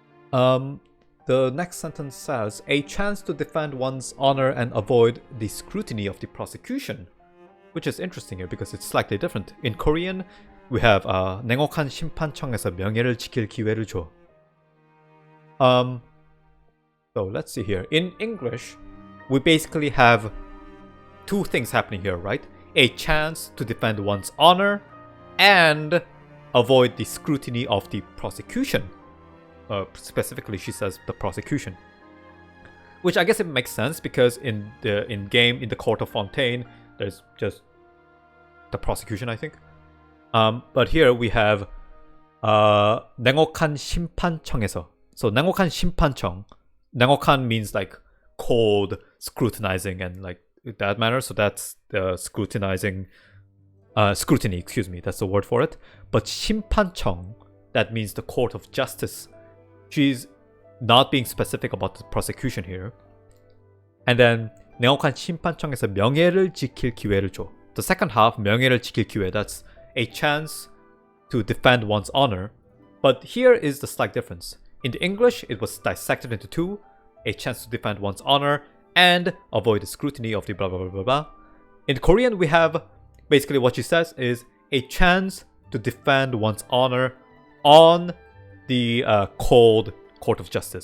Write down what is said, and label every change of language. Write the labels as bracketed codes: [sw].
[en] The next sentence says, a chance to defend one's honor and avoid the scrutiny of the prosecution, which is interesting here because it's slightly different. In Korean, we have [ko] 냉혹한 심판청에서 명예를 지킬 기회를 줘. [en] So let's see here. In English, we basically have 2 things happening here, right? A chance to defend one's honor and avoid the scrutiny of the prosecution. Specifically, she says the prosecution, which I guess it makes sense because in the court of Fontaine, there's just the prosecution, I think. But here we have [ko] 냉혹한 심판청에서. So 냉혹한 심판청. [en] 냉혹한 means like cold, scrutinizing, and like that manner. So that's the scrutinizing, scrutiny. Excuse me, that's the word for it. But 심판청, that means the court of justice. She's not being specific about the prosecution here. And then [ko] 냉혹한 심판청에서 명예를 지킬 기회를 줘. [en] The second half, [ko] 명예를 지킬 기회, [en] that's a chance to defend one's honor. But here is the slight difference. In the English, it was dissected into 2, a chance to defend one's honor and avoid the scrutiny of the blah blah blah blah blah. In Korean, we have basically what she says is a chance to defend one's honor on the cold Court of Justice.